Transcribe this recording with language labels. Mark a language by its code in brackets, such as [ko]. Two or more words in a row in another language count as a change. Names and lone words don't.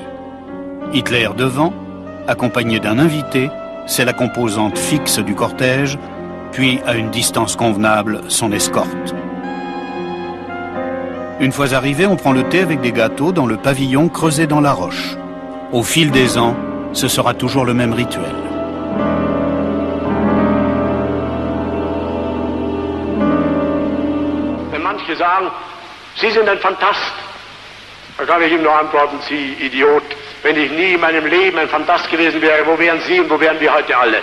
[fr] Hitler devant, accompagné d'un invité, c'est la composante fixe du cortège, puis à une distance convenable, son escorte. Une fois arrivé, on prend le thé avec des gâteaux dans le pavillon creusé dans la roche. Au fil des ans, ce sera toujours le même rituel. [de] Wenn manche sagen, Sie sind ein Phantast, dann kann ich ihm nur antworten, Sie Idiot. Wenn ich nie in meinem Leben ein Phantast gewesen wäre, wo wären Sie und wo wären wir heute alle?